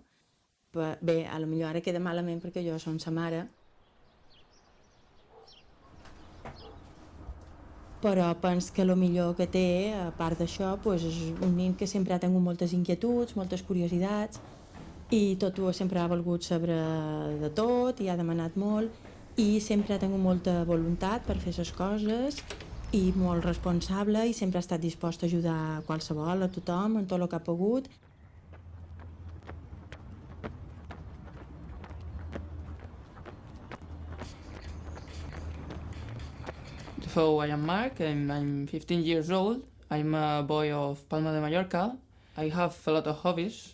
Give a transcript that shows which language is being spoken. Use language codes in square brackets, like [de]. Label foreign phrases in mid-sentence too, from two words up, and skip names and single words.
[ca] Bé, a lo millor ara queda malament perquè jo som sa mare, però penso que el millor que té, a part d'això, és un nen que sempre ha tingut moltes inquietuds, moltes curiositats, i sempre ha volgut saber de tot i ha demanat molt i sempre ha tingut molta voluntat per fer les coses i molt responsable i sempre ha estat dispost a ajudar qualsevol, a tothom, en tot el que ha pogut. [en] So I am Mark and I'm 15 years old. I'm a boy of Palma di Maiorca. I have a lot of hobbies.